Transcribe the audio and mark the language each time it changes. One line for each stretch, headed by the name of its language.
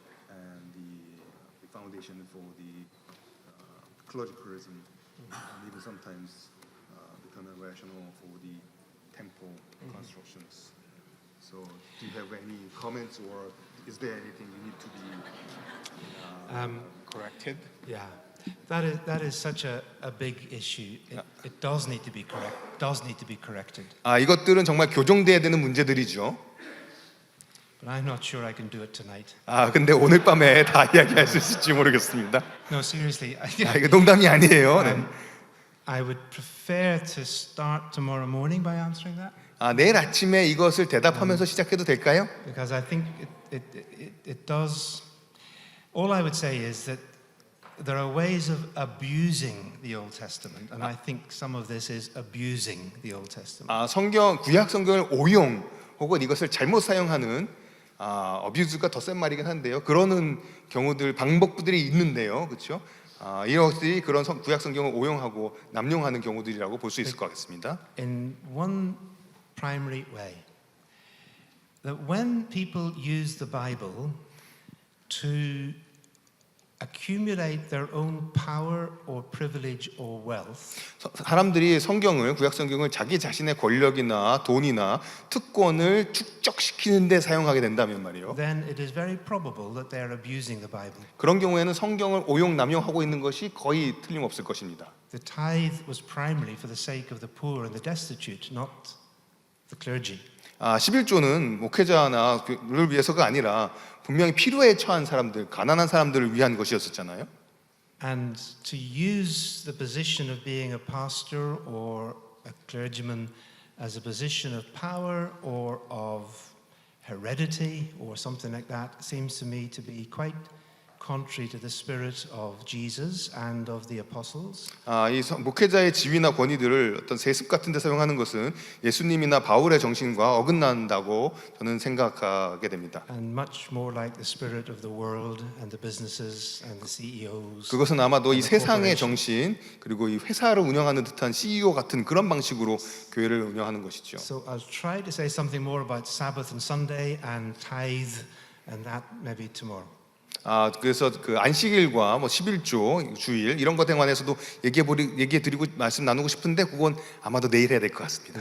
English: and the foundation for the clericalism, and even sometimes become a rationale for the temple constructions. So, do you have any comments, or is there anything you need to be corrected? Yeah, that is such a big issue. It does need to be corrected.
Korean: 이것들은 정말 교정돼야 되는 문제들이죠.
English: But I'm not sure I can do it tonight.
Korean: 근데 오늘 밤에 다 이야기할 수 있을지 모르겠습니다.
English: No, seriously.
Korean: 이거 농담이 아니에요. 네.
English: I would prefer to start tomorrow morning by answering that,
Korean: 내일 아침에 이것을 대답하면서 시작해도 될까요?
English: because I think it does. All I would say is that there are ways of abusing the Old Testament, and I think some of this is abusing the Old Testament.
Korean: 구약 성경을 오용 혹은 이것을 잘못 사용하는 어뷰즈가 더 센 말이긴 한데요. 그러는 경우들 방법들이 있는데요, 그렇죠? 이것들이 그런 구약 성경을 오용하고 남용하는 경우들이라고 볼 수 있을 것 같습니다.
English: In one primary way, that when people use the Bible to accumulate their own power or privilege or wealth,
Korean: 사람들이 구약 성경을 자기 자신의 권력이나 돈이나 특권을 축적시키는 데 사용하게 된다면 말이요.
English: then it is very probable that they are abusing the Bible.
Korean: 그런 경우에는 성경을 오용 남용하고 있는 것이 거의 틀림없을 것입니다.
English: The tithe was primarily for the sake of the poor and the destitute, not the clergy.
Korean: 11조는 목회자를 위해서가 아니라 분명히 필요에 처한 사람들, 가난한 사람들을 위한 것이었었잖아요.
English: And to use the position of being a pastor or a clergyman as a position of power or of heredity or something like that seems to me to be quite contrary to the spirit of Jesus and of the apostles.
Korean: 이 목회자의 지위나 권위들을 어떤 세습 같은 데 사용하는 것은 예수님이나 바울의 정신과 어긋난다고 저는 생각하게 됩니다.
English: And much more like the spirit of the world and the businesses and the CEOs.
Korean: 그것은 아마도 이
English: and the
Korean: 세상의
English: corporations.
Korean: 정신 그리고 이 회사를 운영하는 듯한 CEO 같은 그런 방식으로 교회를 운영하는 것이죠.
English: So I'll try to say something more about Sabbath and Sunday and tithe and that maybe tomorrow.
Korean: 그래서 그 안식일과 11조 주일 이런 것에 관해서도 얘기해드리고 말씀 나누고 싶은데 그건 아마도 내일 해야 될 것 같습니다.